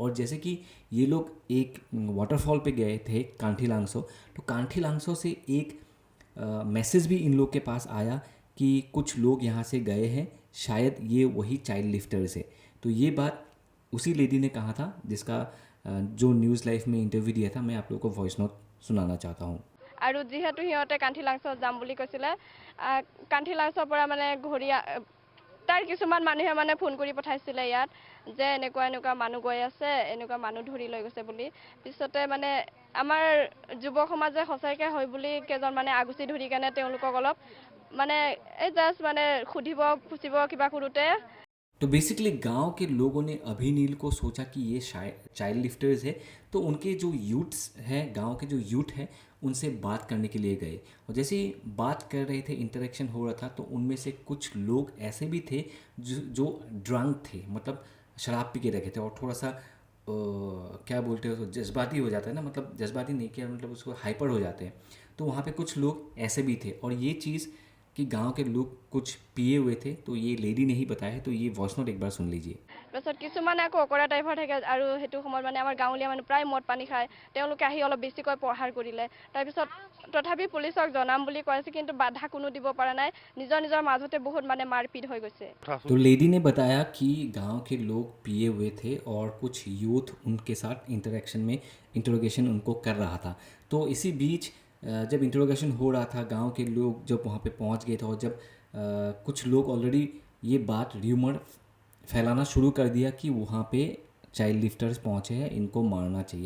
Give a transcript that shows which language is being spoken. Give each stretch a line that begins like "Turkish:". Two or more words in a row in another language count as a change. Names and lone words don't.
Hindi: और जैसे कि ये लोग एक वाटरफॉल पे गए थे कांठी लांगसो, तो कांठी लांगसो से एक मैसेज भी इन लोग के पास आया कि कुछ लोग यहाँ से गए हैं, शायद ये वही
English: child lifters
Hindi: है। तो ये बात उसी लेडी ने कहा था जिसका जो न्यूज़ लाइफ में इंटरव्यू दिया था। मैं आप लोगों को
English: voice note
Hindi: सुनाना चाहता हूँ।
Assamese: আৰু যিহেতু সিহঁতে কাণ্ঠি লাংচত যাম বুলি কৈছিলে কাণ্ঠি লাংচৰ পৰা মানে ঘূৰি তাৰ কিছুমান মানুহে মানে ফোন কৰি পঠাইছিলে ইয়াত যে এনেকুৱা এনেকুৱা মানুহ গৈ আছে এনেকুৱা মানুহ ধৰি লৈ গৈছে বুলি পিছতে মানে আমাৰ যুৱ সমাজে সঁচাকৈ হয় বুলি কেইজন মানে আগুচি ধৰি কেনে তেওঁলোকক অলপ মানে এই জাষ্ট মানে সুধিব পুছিব কিবা কৰোঁতে
Hindi: तो बेसिकली गांव के लोगों ने अभी नील को सोचा कि ये शायद
English: child lifters
Hindi: है, तो उनके जो यूथ्स हैं, गांव के जो यूथ हैं, उनसे बात करने के लिए गए। और जैसे ही बात कर रहे थे, इंटरेक्शन हो रहा था, तो उनमें से कुछ लोग ऐसे भी थे जो ड्रंक थे, मतलब शराब पी के रखे थे और थोड़ा सा क्या बोलते हो, जज्बाती हो जाता है ना, मतलब जज्बाती नहीं किया, मतलब उसको हाइपर हो जाते हैं। तो वहाँ पे कुछ लोग ऐसे भी थे और ये चीज़ कि गांव के लोग कुछ पिए हुए थे, तो ये लेडी ने ही बताया है। तो ये
English: voice note
Hindi: एक बार सुन लीजिए।
Assamese: তাৰপিছত কিছুমানে আকৌ অকৰা টাইপৰ থাকে আৰু সেইটো সময়ত মানে আমাৰ গাঁৱলীয়া মানুহ প্ৰায় মদ পানী খায় তেওঁলোকে আহি অলপ বেছিকৈ প্ৰহাৰ কৰিলে তাৰপিছত তথাপি পুলিচক জনাম বুলি কৈছে কিন্তু বাধা কোনো দিব পৰা নাই নিজৰ নিজৰ মাজতে বহুত মানে মাৰপিট হৈ গৈছে।
Hindi: तो लेडी ने बताया कि गांव के लोग पिए हुए थे और कुछ यूथ उनके साथ इंटरोगेशन उनको कर रहा था। तो इसी बीच जब इंटरोगेशन हो रहा था, गांव के लोग जब वहाँ पे पहुँच गए थे और जब कुछ लोग ऑलरेडी ये बात र्यूमर फैलाना शुरू कर दिया कि वहाँ पे
English: child lifters
Hindi: पहुँचे हैं, इनको मारना चाहिए।